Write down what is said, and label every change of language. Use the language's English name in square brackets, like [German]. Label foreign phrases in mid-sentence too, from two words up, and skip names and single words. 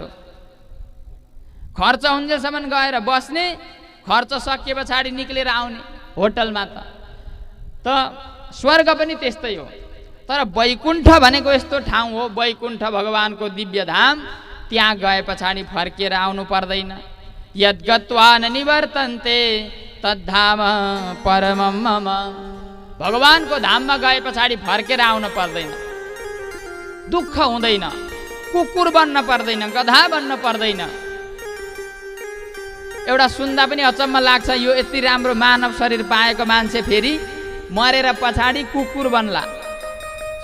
[Nepali] खर्च हुन्जेलसम्म गएर बस्ने, खर्च सकिए पछाडि निक्लेर आउने होटलमा। त स्वर्ग पनि त्यस्तै हो। तर वैकुण्ठ भनेको यस्तो ठाउँ हो, वैकुण्ठ भगवानको दिव्य धाम, त्यहाँ गए पछाडि फर्केर आउनु पर्दैन। [Sanskrit] यद्गत्वा न निवर्तन्ते तद्धाम परमं मम। [Nepali] भगवानको धाममा गए पछाडि फर्केर आउन पर्दैन, दुःख हुँदैन, कुकुर बन्न पर्दैन, गधा बन्न पर्दैन। एउटा सुन्दा पनि अचम्म लाग्छ, यो यति राम्रो मानव शरीर पाएको मान्छे फेरि मरेर पछाडि कुकुर बन्ला।